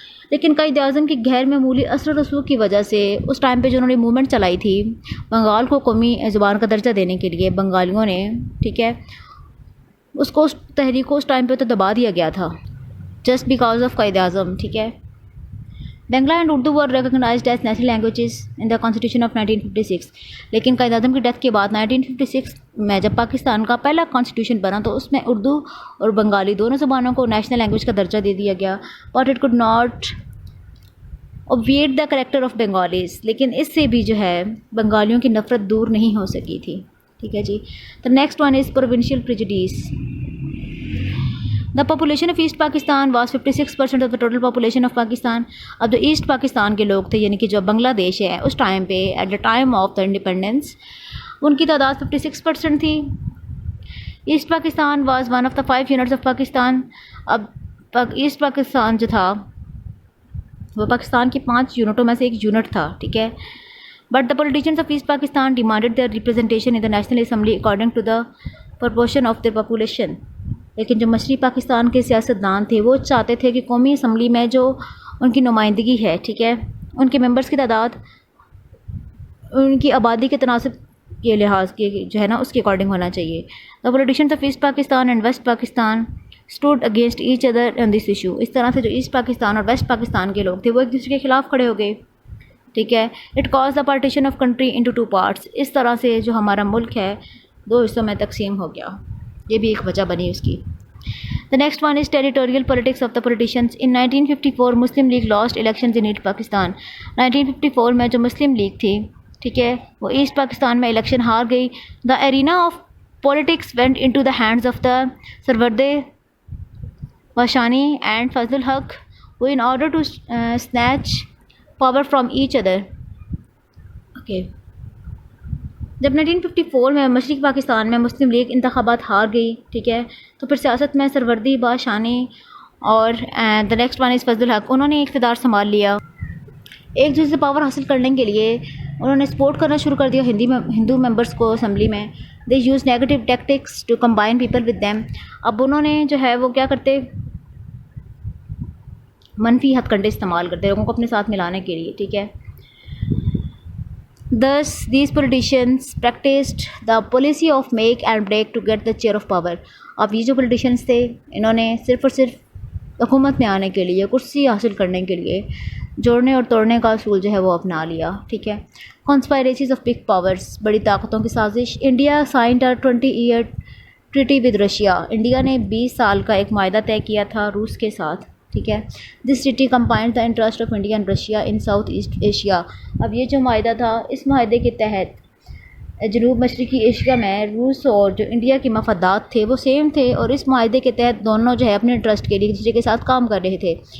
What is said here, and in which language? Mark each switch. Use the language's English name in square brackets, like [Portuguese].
[Urdu] لیکن قائد اعظم کی غیر معمولی اثر و رسوخ کی وجہ سے اس ٹائم پہ جو انہوں نے موومنٹ چلائی تھی بنگال کو قومی زبان کا درجہ دینے کے لیے بنگالیوں نے, ٹھیک ہے, اس تحریک کو اس ٹائم پہ تو دبا دیا گیا تھا [English] just because of [Urdu] Quaid Azam, ٹھیک ہے. [English] Bangla and Urdu were recognized as national languages in the constitution of 1956. [Urdu] لیکن قائد اعظم کی ڈیتھ کے بعد 1956 میں جب پاکستان کا پہلا کانسٹیٹیوشن بنا تو اس میں اردو اور بنگالی دونوں زبانوں کو نیشنل لینگویج کا درجہ دے دیا گیا, [English] But it could not obviate the character of Bengalis. [Urdu] لیکن اس سے بھی جو ہے بنگالیوں کی نفرت دور نہیں ہو سکی تھی, ٹھیک ہے جی. [English] The next one is provincial prejudice. The population of East Pakistan was 56% of the total population of Pakistan. [Urdu] اب جو ایسٹ پاکستان کے لوگ تھے یعنی کہ جو بنگلہ دیش ہے اس ٹائم پہ [English] at the time of the independence [Urdu] in کی تعداد 56% تھی. [English] East Pakistan was one of the 5 units of Pakistan. [Urdu] اب ایسٹ پاکستان جو تھا وہ پاکستان کی 5 یونٹوں میں سے ایک یونٹ تھا, ٹھیک ہے. [English] But the politicians of East Pakistan demanded their representation in the national assembly according to the proportion of their population. [Urdu] لیکن جو مشرقی پاکستان کے سیاستدان تھے وہ چاہتے تھے کہ قومی اسمبلی میں جو ان کی نمائندگی ہے, ٹھیک ہے, ان کے ممبرس کی تعداد ان کی آبادی کے تناسب کے لحاظ کے جو ہے نا اس کے اکارڈنگ ہونا چاہیے. [English] The politicians of East Pakistan and West Pakistan stood against each other on this issue. [Urdu] اس طرح سے جو ایسٹ پاکستان اور ویسٹ پاکستان کے لوگ تھے وہ ایک دوسرے کے خلاف کھڑے ہو گئے. ٹھیک ہے. [English] It cause the partition of country into two parts. [Urdu] اس طرح سے جو ہمارا ملک ہے دو حصوں میں تقسیم ہو گیا. یہ بھی ایک وجہ بنی اس کی. [English] The next one is territorial politics of the politicians. In 1954 Muslim League lost elections in East Pakistan. [Urdu] 1954 میں جو مسلم لیگ تھی ٹھیک ہے وہ ایسٹ پاکستان میں الیکشن ہار گئی. [English] The arena of politics went into the hands of the Sarwarde Washani and Fazlul Haq, who in order to snatch power from each other. Okay. [Urdu] جب 1954 میں مشرقی پاکستان میں مسلم لیگ انتخابات ہار گئی ٹھیک ہے تو پھر سیاست میں سروردی باشانی اور [English] the next one is [Urdu] فضل الحق انہوں نے اقتدار سنبھال لیا. ایک دوسرے سے پاور حاصل کرنے کے لیے انہوں نے سپورٹ کرنا شروع کر دیا ہندو ممبرس کو اسمبلی میں. [English] They use negative tactics to combine people with them. [Urdu] اب انہوں نے جو ہے وہ کیا کرتے منفی ہتھ کنڈے استعمال کرتے لوگوں کو اپنے ساتھ ملانے کے لیے. ٹھیک ہے. [English] Thus, these politicians practiced the policy of make and break to get the chair of power. [Urdu] اب یہ جو politicians تھے انہوں نے صرف اور صرف حکومت میں آنے کے لیے کرسی حاصل کرنے کے لیے جوڑنے اور توڑنے کا اصول جو ہے وہ اپنا لیا. ٹھیک ہے. [English] Conspiracies of big powers. [Urdu] بڑی طاقتوں کی سازش. [English] India signed a 20-year treaty with Russia. [Urdu] India نے 20 سال کا ایک معاہدہ طے کیا تھا روس کے ساتھ. ٹھیک ہے. [English] This treaty combined the interest of India and Russia in south east Asia. [Urdu] اب یہ جو معاہدہ تھا اس معاہدے کے تحت جنوب مشرقی ایشیا میں روس اور جو انڈیا کے مفادات تھے وہ سیم تھے اور اس معاہدے کے تحت دونوں جو ہے اپنے انٹرسٹ کے لیے ایک دوسرے کے ساتھ کام کر رہے تھے.